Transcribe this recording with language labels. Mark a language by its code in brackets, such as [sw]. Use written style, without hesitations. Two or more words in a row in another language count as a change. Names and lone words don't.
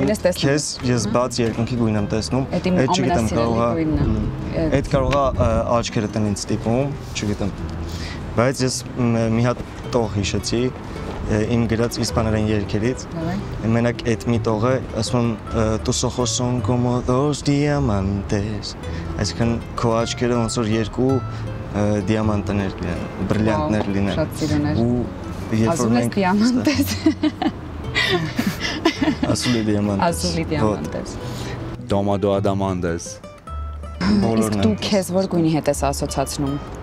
[hy] քեզ ես բաց երկնքի գույն եմ տեսնում, այդ չգիտեմ այդ կարող է աչքերը տնից ստիպում, չգիտեմ։ Բայց ես մի հատ տող հիշեցի իմ գրած իսպաներեն երգերից, մենակ այդ մի տողը ասում [es] «Tus ojos son como dos diamantes», [hy] այսինքն քո աչքերը ոնց որ երկու դիամանտներ լինեն, բրիլյանտներ լինեն։ Շատ սիրուն էր։ Ասում ես դիամանտես։ Ասում է դիամանտես։ Ասում է դիամանտես։ Դոմադո ադամանտես։ Իսկ դու քեզ որ գույնի հետ ես ասոցացնում։